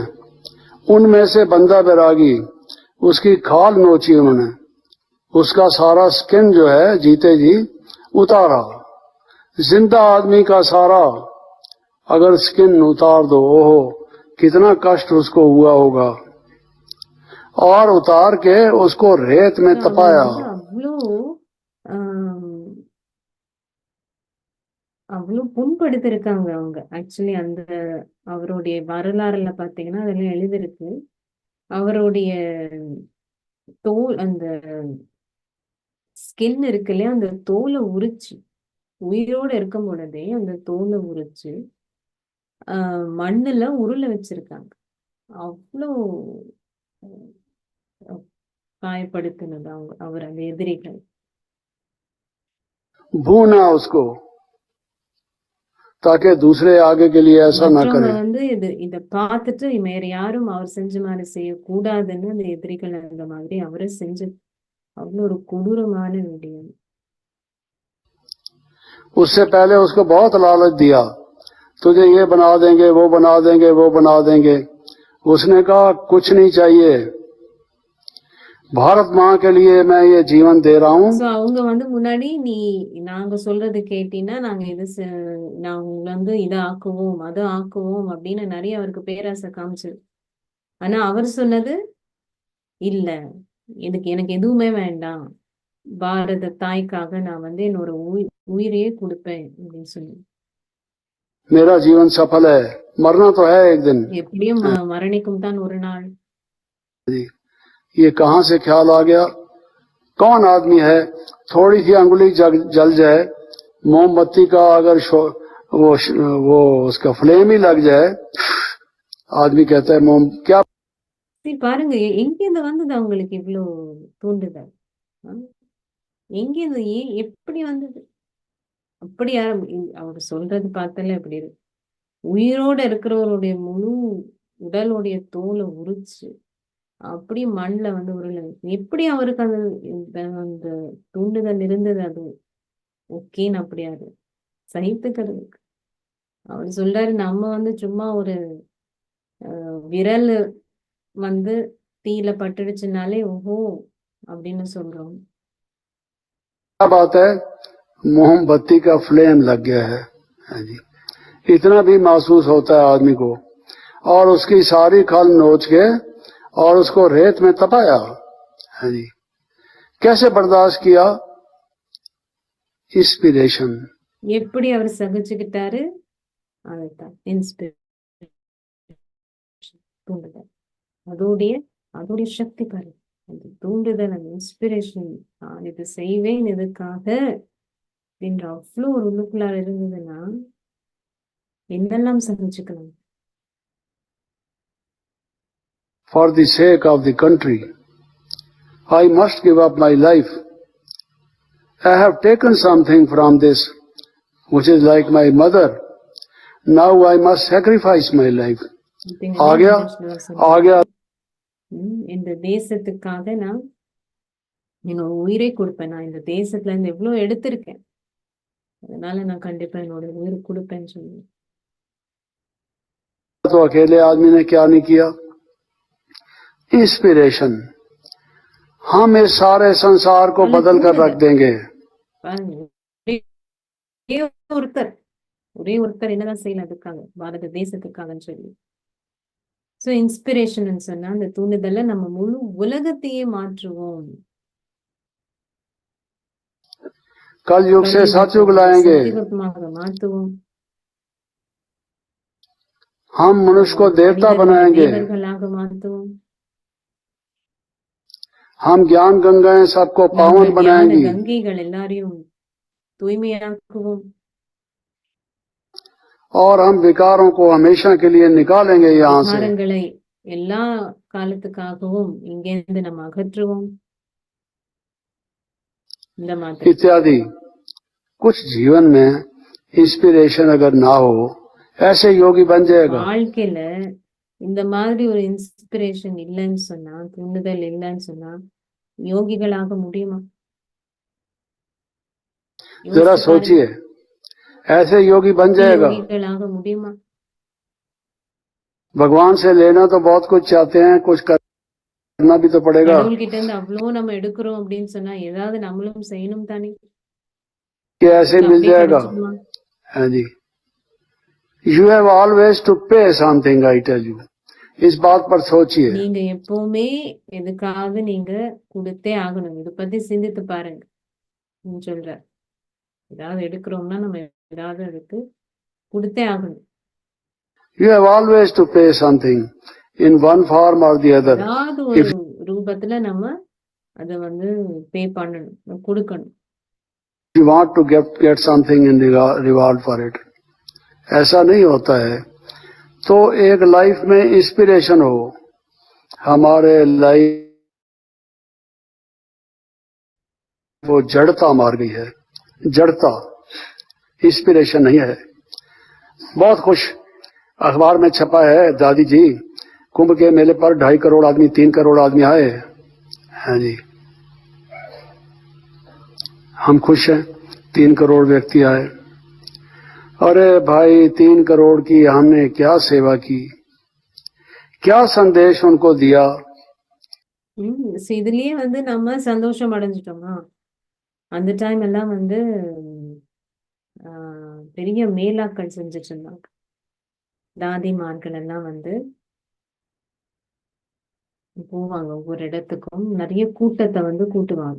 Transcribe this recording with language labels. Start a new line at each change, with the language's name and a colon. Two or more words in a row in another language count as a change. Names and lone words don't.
Hindi: उनमें से बंदा बैरागी, उसकी खाल नोची उन्होंने, उसका सारा स्किन जो है जीते जी उतारा। जिंदा आदमी का सारा अगर स्किन उतार दो, ओहो कितना कष्ट उसको हुआ होगा। और उतार के उसको रेत में तपाया।
Tamil: அவ்வளோ அவ்வளோ புண்படுத்திருக்காங்க அவங்க. ஆக்சுவலி அந்த அவருடைய வரலாறுல பாத்தீங்கன்னா அதெல்லாம் எழுதிருக்கு. அவருடைய தோல், அந்த ஸ்கின் இருக்கு இல்லையா, அந்த தோலை உரிச்சு, உயிரோட இருக்கும் பொழுதே அந்த தோலை உரிச்சு மண்ணுல உருள வச்சிருக்காங்க. அவ்வளோ காயப்படுத்தினது அவங்க அவர் அந்த எதிரிகள்.
Hindi: भूना उसको ताकि दूसरे आगे के लिए ऐसा ना
Tamil: மற்றவங்க
Hindi: करे।
Tamil: வந்து இத பார்த்துட்டு வேற யாரும் அவர் செஞ்ச மாதிரி செய்யக்கூடாதுன்னு அந்த எதிரிகள் அந்த மாதிரி அவரை செஞ்சு அவ்வளோ ஒரு கொடூரமான விடயம்.
Hindi: उससे पहले उसको बहुत लालच दिया, तुझे ये बना देंगे, वो बना देंगे, वो बना देंगे। उसने कहा कुछ नहीं चाहिए, भारत माँ के लिए मैं ये जीवन दे रहा हूँ.
Tamil: சோ அவங்க வந்து முன்னாடி நீ நாங்க சொல்றது கேட்டீங்கன்னா நாங்க நான் உங்களை வந்து இதை ஆக்குவோம் அதை ஆக்குவோம் அப்படின்னு நிறைய அவருக்கு பேராசை காமிச்சு. ஆனா அவர் சொன்னது இல்ல, எனக்கு எதுவுமே வேண்டாம், பாரத தாய்க்காக நான் வந்து என்னோட உயிரையே கொடுப்பேன் அப்படின்னு சொல்லி.
Hindi: मेरा जीवन सफल है, मरना तो है एक दिन.
Tamil: எப்படியும் மரணிக்கும் தான் ஒரு நாள்.
Hindi: ये कहाँ से ख्याल आ गया? कौन आदमी है थोड़ी सी अंगुली जल जाए, मोमबत्ती का अगर वो उसका फ्लेम ही लग जाए, आदमी कहता है मोम क्या.
Tamil: பாருங்க எங்கேருந்து வந்தது அவங்களுக்கு இவ்வளவு தூண்டுதல்? எங்கேருந்து எப்படி வந்தது? அப்படி அவர் சொல்றது பார்த்தாலே அப்படி இருக்கு. உயிரோட இருக்கிறவருடைய முழு உடலுடைய தோலை உரிச்சு அப்படி மண்ணில் வந்து உருளை எப்படி அவருக்கு அந்த தூண்டுதல் இருந்தது? அது ஓகேன்னு அப்படியாது சகித்துக்கிறது. அவர் சொல்றாரு நம்ம வந்து சும்மா ஒரு விரல் வந்து தீயில பட்டுடுச்சுனாலே ஓஹோ அப்படின்னு சொல்றோம்.
Hindi: बात है, मोमबत्ती का फ्लेम लग गया है जी, इतना भी महसूस होता है आदमी को. और उसकी सारी खल नोच के और उसको रेत में तपाया है जी. कैसे बर्दाश्त किया? इंस्पिरेशन.
Tamil: எப்படி அவர் சகிச்சுக்கிட்டாரு? அதுதான் இன்ஸ்பிரேஷன், தூண்டுதல். அதோடைய சக்தி பாரு, அந்த தூண்டுதல், அந்த இன்ஸ்பிரேஷன். நான் இது செய்வேன் இதுக்காக அப்படின்ற அவ்வளோ ஒரு உள்ளுக்குள்ளார இருந்ததுன்னா என்னெல்லாம் சகிச்சுக்கலாம்.
English: For the sake of the country, I must give up my life. I have taken something from this, which is like my mother. Now I must sacrifice my life.
Hindi: आ गया.
Tamil: இந்த தேசத்துக்காக நான் என்னோட உயிரை கொடுப்பேன். நான் இந்த தேசத்துல இருந்து எவ்வளவு எடுத்திருக்கேன், அதனால நான் கண்டிப்பா என்னோட உயிரை கொடுப்பேன்னு சொல்லுவேன்.
Hindi: तो अकेले आदमी ने क्या नहीं किया? इंस्पिरेशन. हम इस सारे संसार को बदल कर रख देंगे.
Tamil: ஒரே ஒருத்தர் என்னதான் செய்யல அதுக்காக, பாரத தேசத்துக்காகன்னு சொல்லி. சோ இன்ஸ்பிரேஷன் சொன்னா அந்த தூண்டுதல்ல நம்ம முழு உலகத்தையே மாற்றுவோம்.
Hindi: कलयुग से सतयुग लाएंगे.
Tamil: மாற்றுவோம்.
Hindi: हम मनुष्य को देवता बनाएंगे.
Tamil: தேவர்களாக மாற்றுவோம்.
Hindi: हम ज्ञान गंगाएं सबको पावन बनाएंगे.
Tamil: கங்கைகள் எல்லாரையும் தூய்மையாக்குவோம்.
Hindi: और हम विकारों को हमेशा के लिए निकालेंगे यहाँ से.
Tamil: விகாரங்களை எல்லா காலத்துக்காகவும் இங்கேருந்து நம்ம அகற்றுவோம். இந்த மாதிரி
Hindi: इत्यादि. कुछ जीवन में इंस्पिरेशन अगर ना हो, ऐसे योगी बन जाएगा.
Tamil: வாழ்க்கையில இந்த மாதிரி ஒரு இன்ஸ்பிரேஷன் இல்லைன்னு சொன்னா, தூண்டுதல் இல்லைன்னு சொன்னா யோகிகளாக முடியுமா?
Hindi: जरा सोचिए, ऐसे योगी बन जाएगा.
Tamil: யோகிகளாக முடியுமா?
Hindi: भगवान से लेना तो बहुत कुछ चाहते हैं, कुछ करना भी तो पड़ेगा.
Tamil: கடவுள்கிட்ட இருந்து அவ்வளவு நம்ம எடுக்கிறோம் அப்படின்னு சொன்னா ஏதாவது நம்மளும் செய்யணும் தானே.
Hindi: कि ऐसे मिल जाएगा. हाँ जी.
English: You have always to pay something, I tell you.
Hindi: इस बात पर सोचिए.
Tamil: நீங்க எப்பவுமே எதுக்காவது நீங்க கொடுத்தே ஆகணும். இதை பத்தி சிந்தித்து பாருங்க. சொல்ற ஏதாவது எடுக்கிறோம்னா நம்ம ஏதாவது அதுக்கு கொடுத்தே ஆகணும்.
English: You have always to pay something in one form or the other.
Tamil: ஏதாவது ஒரு ரூபத்துல நம்ம அதை வந்து பே பண்ணணும், கொடுக்கணும்.
English: You want to get something in reward for it.
Hindi: ऐसा नहीं होता है. तो एक लाइफ में इंस्पिरेशन हो. हमारे लाइफ वो जड़ता मार गई है. जड़ता, इंस्पिरेशन नहीं है. बहुत खुश अखबार में छपा है, दादी जी कुंभ के मेले पर 2.5 करोड़ आदमी 3 करोड़ आदमी आए. हाँ जी, हम खुश हैं, 3 करोड़ व्यक्ति आए. अरे भाई 3 करोड़ की हमने क्या सेवा की, क्या संदेश उनको दिया.
Tamil: இதுலயே வந்து நம்ம சந்தோஷம் அடைஞ்சிட்டோமா? அந்த டைம் எல்லாம் வந்து பெரிய மேலாக்கள் செஞ்சுட்டு இருந்தாங்க. தாதிமார்கள் எல்லாம் வந்து போவாங்க ஒவ்வொரு இடத்துக்கும், நிறைய கூட்டத்தை வந்து கூட்டுவாங்க.